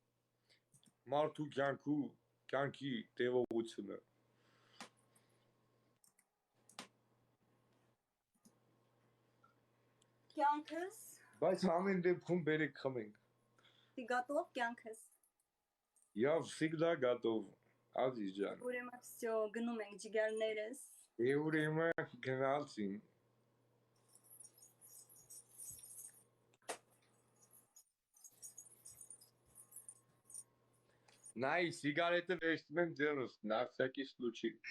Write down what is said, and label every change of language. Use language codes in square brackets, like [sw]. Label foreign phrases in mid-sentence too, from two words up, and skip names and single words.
[hy] Մարդու կյանքի տևողությունը։ կյանքս։ Բայց ամեն դեպքում բերեք խմենք։ Դի գատով կյանքս։ [ru] Я всегда готов, [hy] Ազիզ ջան։ Ուրեմն всё, գնում ենք ջիգարներս։ Ուրեմն գնացին։ Նայ, սիգարետը վերցնում եմ ձեռս, [ru] на всякий случай։